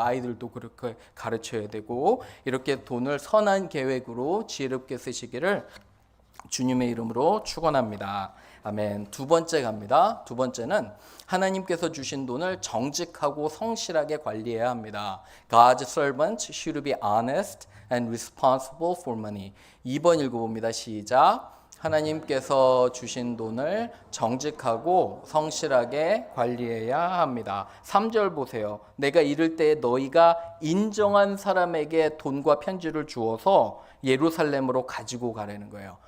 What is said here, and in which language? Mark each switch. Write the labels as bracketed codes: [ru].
[ko] 아이들도 그렇게 가르쳐야 되고 이렇게 돈을 선한 계획으로 지혜롭게 쓰시기를 주님의 이름으로 축원합니다. 아멘. 두 번째 갑니다. 두 번째는 하나님께서 주신 돈을 정직하고 성실하게 관리해야 합니다. [en] God's servants should be honest and responsible for money. [ko] 2번 읽어봅니다. 시작. 하나님께서 주신 돈을 정직하고 성실하게 관리해야 합니다. 3절 보세요. 내가 이를 때 너희가 인정한 사람에게 돈과 편지를 주어서 예루살렘으로 가지고 가라는 거예요.